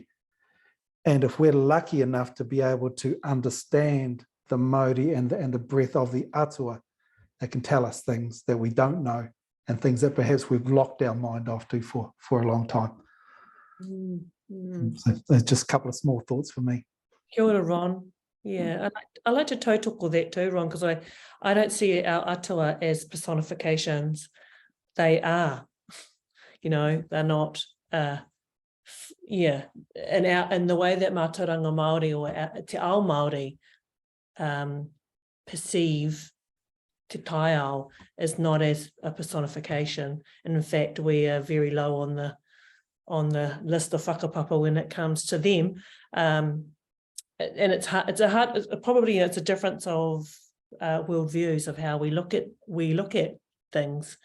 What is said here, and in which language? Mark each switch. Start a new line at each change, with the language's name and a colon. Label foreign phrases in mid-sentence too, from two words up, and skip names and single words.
English: And if we're lucky enough to be able to understand the mauri and the breath of the atua, it can tell us things that we don't know, and things that perhaps we've locked our mind off to for a long time. So there's just a couple of small thoughts for me.
Māori: Kia ora, Ron.
English: Yeah, I like to tautoko that too, Ron, because I don't see our atua as personifications. They are, they're not, yeah, in the way that
Māori: Mātauranga Māori
English: or
Māori: Te Ao Māori
English: perceive
Māori: Te Kaiao
English: is not as a personification. And in fact, we are very low on the list of whakapapa when it comes to them. And it's probably a difference of worldviews of how we look at things.